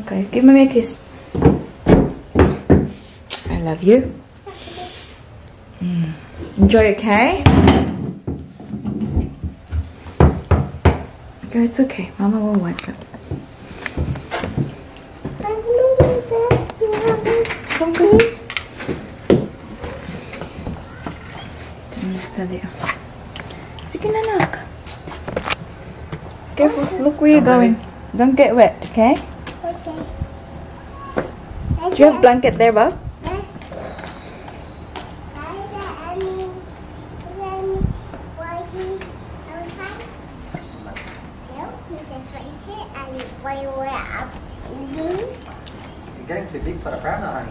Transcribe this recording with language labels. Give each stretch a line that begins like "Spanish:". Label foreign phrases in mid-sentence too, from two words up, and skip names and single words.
English: Okay, give me a kiss. I love you. Enjoy, okay? Go, it's okay. Mama will wipe it. Come, please.
Filipino: Sige na, Nak.
English: Careful. Look where you're going. Don't get wet, okay? Okay. Do you have a blanket there, Bob? You're getting too big for the PAANO, honey.